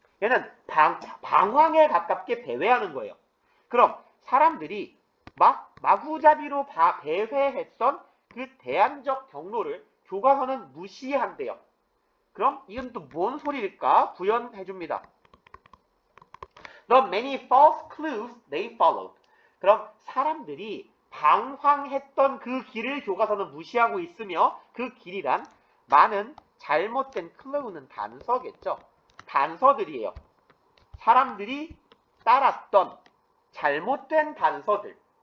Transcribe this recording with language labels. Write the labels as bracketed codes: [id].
[ko] 얘는 방황에 가깝게 배회하는 거예요. 그럼 사람들이 마구잡이로 배회했던 그 대안적 경로를 교과서는 무시한대요. 그럼 이건 또 뭔 소리일까? 부연해줍니다. [en] The many false clues they followed. [ko] 그럼 사람들이 방황했던 그 길을 교과서는 무시하고 있으며 그 길이란 많은 잘못된 클루는 단서겠죠. 단서들이에요. 사람들이 따랐던 잘못된 단서들.